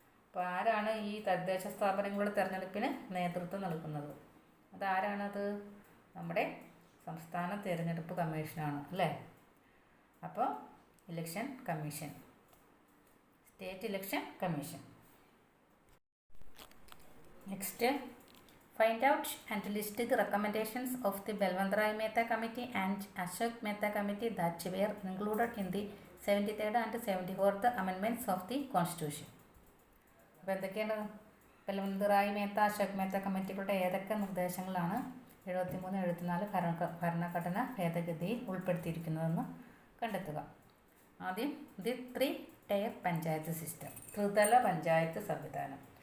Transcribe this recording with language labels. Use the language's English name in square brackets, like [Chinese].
[Malayalam] അപ്പോൾ ആരാണ് ഈ തദ്ദേശ സ്ഥാപനങ്ങളുടെ തിരഞ്ഞെടുപ്പിന് നേതൃത്വം നൽകുന്നത്? അതാരാണത്? നമ്മുടെ സംസ്ഥാന തിരഞ്ഞെടുപ്പ് കമ്മീഷനാണ് അല്ലേ? അപ്പോൾ election commission, state election commission. [English] Next, find out and list the recommendations of the Balwant Rai Mehta Committee and Ashok Mehta Committee that were included in the 73rd and 74th Amendments of the Constitution. [Malayalam] അപ്പോൾ എന്തൊക്കെയാണ് ബൽവന്ത് റായ് മേത്ത, അശോക് മേത്ത കമ്മിറ്റികളുടെ ഏതൊക്കെ നിർദ്ദേശങ്ങളാണ് 73-74 ഭരണഘടന ഭേദഗതിയിൽ ഉൾപ്പെടുത്തിയിരിക്കുന്നതെന്ന് കണ്ടെത്തുക. ആദ്യം [English] the 3-tier panchayat system, [Malayalam] ത്രിതല പഞ്ചായത്ത് സംവിധാനം.